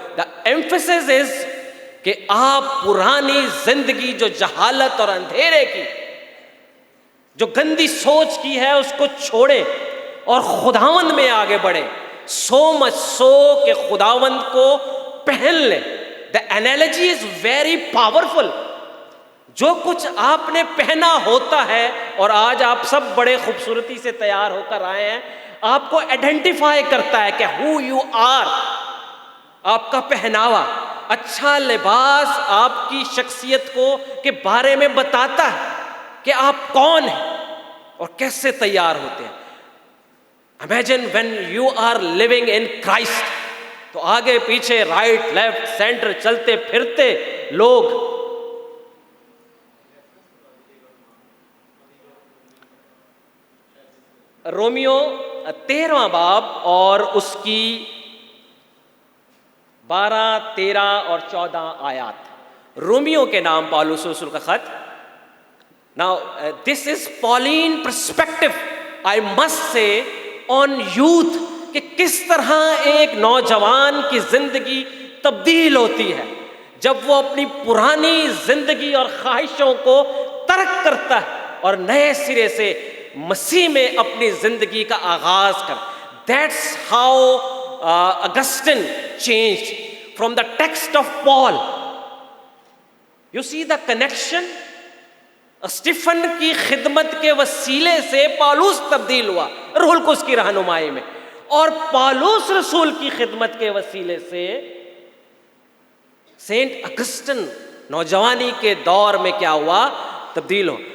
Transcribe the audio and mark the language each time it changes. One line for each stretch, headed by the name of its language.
English: the emphasis is
Urdu: کہ آپ پرانی زندگی جو جہالت اور اندھیرے کی، جو گندی سوچ کی ہے، اس کو چھوڑیں اور خداوند میں آگے بڑھیں.
English: so much so
Urdu: کہ خداوند کو پہن لیں.
English: The analogy is very powerful.
Urdu: جو کچھ آپ نے پہنا ہوتا ہے، اور آج آپ سب بڑے خوبصورتی سے تیار ہو کر آئے ہیں، آپ کو آئیڈینٹیفائی کرتا ہے کہ
English: who you are.
Urdu: آپ کا پہناوا، اچھا لباس آپ کی شخصیت کو کے بارے میں بتاتا ہے کہ آپ کون ہیں اور کیسے تیار ہوتے ہیں.
English: Imagine when you are living in Christ.
Urdu: تو آگے پیچھے رائٹ لیفٹ سینٹر چلتے پھرتے لوگ رومیو 13واں باب اور اس کی 12, 13 اور 14 آیات. رومیو کے نام پالوس رسول کا خط.
English: Now this is Pauline perspective. I must say on youth
Urdu: کہ کس طرح ایک نوجوان کی زندگی تبدیل ہوتی ہے جب وہ اپنی پرانی زندگی اور خواہشوں کو ترک کرتا ہے اور نئے سرے سے مسیح میں اپنی زندگی کا آغاز کرتا.
English: That's how Augustine changed from the text of Paul. You see the connection?
Urdu: Stephen کی خدمت کے وسیلے سے پالوس تبدیل ہوا روح القدس کی رہنمائی میں, اور پالوس رسول کی خدمت کے وسیلے سے سینٹ اگسٹن نوجوانی کے دور میں کیا ہوا, تبدیل ہو.